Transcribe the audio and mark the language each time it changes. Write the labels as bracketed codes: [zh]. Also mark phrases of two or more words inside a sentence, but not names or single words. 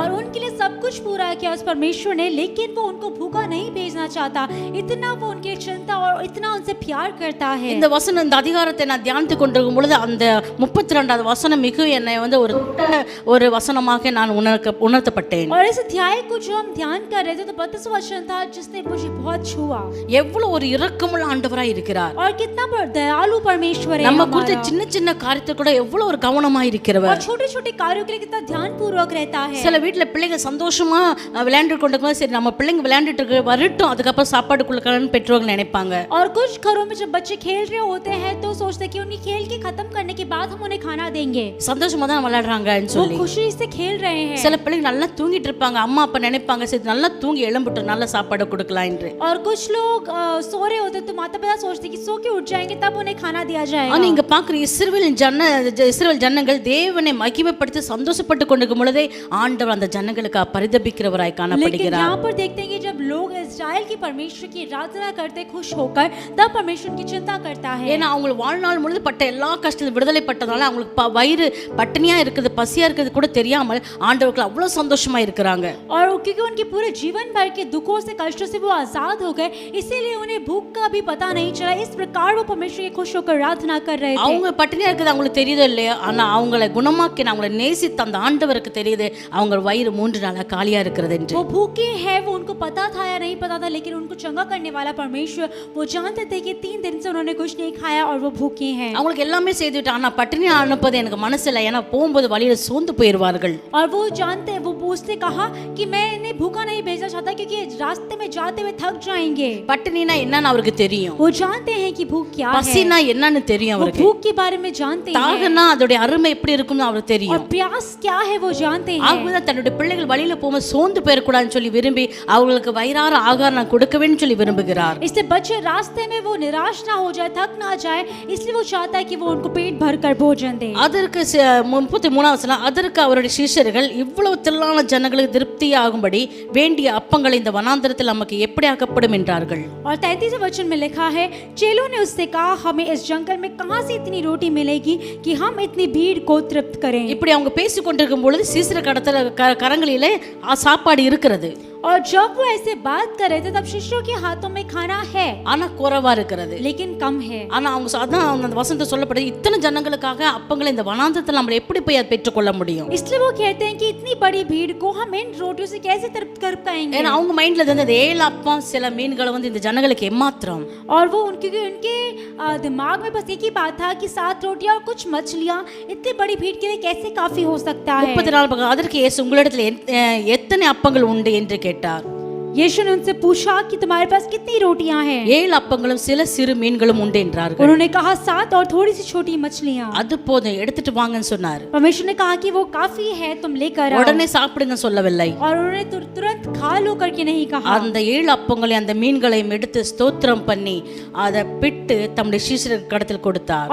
[hi] और उनके लिए सब कुछ पूरा किया उस परमेश्वर ने, लेकिन वो उनको भूखा नहीं भेजना चाहता. इतना वो उनकी चिंता और इतना उनसे प्यार करता है. [ta] இந்த வசனம், இந்த அதிகாரத்தை நான் தியானித்து கொண்டிருக்கும் பொழுது அந்த 32வது வசனம் மிக என்னை வந்து ஒரு வசனமாக நான் உணர்த்தப்பட்டேன். [hi] और इस अध्याय को जो हम ध्यान कर रहे थे तो 32 वचन था जिसने मुझे बहुत छुआ. [ta] எவ்வளவு ஒரு இரக்கமுள்ள ஆண்டவராய் இருக்கிறார். [hi] और कितना दयालु परमेश्वर है [ta] நம்ம [hi] हमारा. [ta] குறித்த சின்ன சின்ன காரியத்தை கூட எவ்வளவு ஒரு கவனமாய் இருக்கிறவர். [hi] और छोटे छोटे कार्यों के लिए कितना ध्यान पूर्वक रहता है. [ta] சில வீட்டுல பிள்ளைங்க சந்தோஷமா விளையாண்டு கொண்டிருக்கும், சரி நம்ம பிள்ளைங்க விளையாண்டுட்டு வரட்டும், அதுக்கப்புறம் சாப்பாடு கொடுக்கலாம்னு பெற்றோர்கள் நினைப்பாங்க. [hi] और कुछ घरों में जब बच्चे खेल रहे होते हैं तो सोचते हैं कि उन्हें खेल के खत्म करने के बाद हम उन्हें खाना देंगे. [ta] சந்தோஷமா தான் விளையாடுறாங்கன்னு [hi] वो [ta] சொல்லி [hi] खुशी से खेल रहे हैं. [ta] சில பிள்ளைங்க நல்லா தூங்கிட்டு இருப்பாங்க, அம்மா அப்பா நினைப்பாங்க சரி நல்லா தூங்கி எழும்பிட்டு நல்ல சாப்பாடு கொடுக்கலாம் என்று. [hi] और कुछ लोग सो रहे होते तो माता पिता सोचते कि सो के उठ जाएंगे तब उन्हें खाना दिया जाएगा. [ta] ஆனா இங்க பாக்குற இஸ்ரவேல் ஜனங்கள் தேவனை மகிமைப்படுத்தி சந்தோஷப்பட்டு கொண்டிருக்கும் பொழுதே ஆண்டவர் அந்த ஜனங்களுக்கு பரிதபிக்கிறவராய் [hi] लेकिन [ta] காணப்படுகிறார். [hi] यहाँ पर देखते हैं कि जब लोग इस्राएल की परमेश्वर की आराधना करते खुश होकर, तब परमेश्वर की चिंता करता है. [ta] ஏன்னா அவங்க வாழ்நாள் முழுது பட்ட எல்லா கஷ்டத்தையும் விடுதலைப்பட்ட பட்டதால அவங்களுக்கு வயிறு பட்டினியா இருக்குது, பசியா இருக்குது கூட தெரியாமல் ஆண்டவருக்கு அவ்வளவு சந்தோஷமா இருக்கிறாங்க. [hi] और क्योंकि उनके पूरे जीवन भर के दुखों से, कष्टों से वो आजाद हो गए, इसीलिए उन्हें भूख का भी पता नहीं चला। इस प्रकार वो परमेश्वर के खुश होकर प्रार्थना कर रहे थे। [ta] அவங்க பட்டினியா இருக்குது அவங்களுக்கு தெரியுதோ இல்லையா, ஆனா அவங்களை குணமாக்கின, அவங்களை நேசித்த அந்த ஆண்டவருக்கு தெரியுது அவங்க வயிறு 3 நாளா காலியா இருக்கிறது என்று. [hi] वो भूखे हैं, वो उनको पता था या नहीं पता था, लेकिन उनको चंगा करने वाला परमेश्वर, वो जानते थे कि 3 दिन से उन्होंने कुछ नहीं खाया और वो भूखे हैं। [ta] அவங்களுக்கு எல்லாமே செய்துட்டு ஆனா பட்டினியா அனுப்பது எனக்கு மனசுல, ஏன்னா போகும்போது வழியில சோர்ந்து போயிடுவார்கள். [hi] और वो जानते, वो उसने कहा कि मैं इन्हें भूखा नहीं भेजना चाहता क्योंकि रास्ते में जाते हुए थक जाएंगे। [ta] பட்டினினா என்னன்னு அவருக்கு தெரியும், [hi] वो जानते हैं कि भूख क्या है, [ta] பசினா என்னன்னு தெரியும் [hi] वो [ta] அவருக்கு, [hi] भूख के बारे में जानते हैं, [ta] தாகனா அதோட அருமை எப்படி இருக்கும்னு அவருக்கு [hi] और [ta] தெரியும். [hi] प्यास क्या है वो जानते हैं। [ta] ஆகவே தன்னுடைய பிள்ளைகள் வழியில போகும்போது சோர்ந்து போயிடக்கூடாதுன்னு சொல்லி விரும்பி அவங்களுக்கு வயிறார ஆகாரம் நான் கொடுக்கவேன்னு சொல்லி விரும்புகிறார். [hi] इससे बच्चे रास्ते में वो निराश ना हो जाए, थक ना जाए, इसलिए वो चाहता है कि वो उनको पेट भर कर भोजन दे। [ta] அதற்கு 33 வசனம், அதற்கு அவருடைய சிஷ்யர்கள் இவ்வளவு திரளான ஜனங்களுக்கு திருப்தியாகும்படி வேண்டிய அப்பங்களை இந்த வனாந்தரத்தில் நமக்கு எப்படி ஆக்கப்படும் என்றார்கள். [hi] और 33वें वचन में लिखा है, चेलों ने उससे कहा, हमें इस जंगल में कहां से इतनी रोटी मिलेगी कि हम इतनी भीड़ को तृप्त करें। [ta] இப்படி அவங்க பேசிக் கொண்டிருக்கும் பொழுது சீசர கடத்தல கரங்களிலே சாப்பாடு இருக்கிறது. [hi] और जब वो ऐसे बात कर रहे थे तब शिष्यों के हाथों में खाना है, [ta] ஆனா குறைவா இருக்கிறது, [hi] लेकिन कम है। [ta] ஆனா அவங்க அதான் அந்த வசனத்தை சொல்லப்படுது, இத்தனை ஜனங்களுக்காக அப்பங்களை இந்த வனாந்தரத்தில் நம்ம எப்படி போய் அதை பெற்றுக்கொள்ள முடியும்? [hi] इसलिए वो कहते हैं कि इतनी बड़ी भीड़ को हम इन रोटियों से कैसे तृप्त कर पाएंगे। [ta] ஏன்னா அவங்க மைண்ட்ல இருந்தது 7 அப்பம் சில மீன்களை வந்து இந்த ஜனங்களுக்கு எம்மாத்திரம். [hi] और वो उनके दिमाग में बस एक ही बात था कि 7 रोटियां और कुछ मछलियां इतनी बड़ी भीड़ के लिए कैसे काफी हो सकता है। [ta] 34 அதற்கு இயேசு உங்களிடத்தில் எத்தனை அப்பங்கள் உண்டு என்று கேட்டார். [hi] यीशु ने उनसे पूछा कि तुम्हारे पास कितनी रोटियां हैं। [ta] 7 அப்பங்களும் சில சிறு மீன்களும் உண்டு என்றார்கள். [hi] उन्होंने कहा 7 और थोड़ी सी छोटी मछलियां। [ta] அது போதும், எடுத்துட்டு வாங்கன்னு சொன்னார். [hi] परमेश्वर ने कहा कि वो काफी है, तुम लेकर आओ। [ta] உடனே சாப்பிடுங்க சொல்லவில்லை. [hi] और उन्होंने तुरंत खा लो करके नहीं कहा। [ta] அந்த 7 அப்பங்களையும் அந்த மீன்களையும் எடுத்து ஸ்தோத்திரம் பண்ணி அதை பிட்டு தம்முடைய சீஷருக்கு கடத்தில் கொடுத்தார்.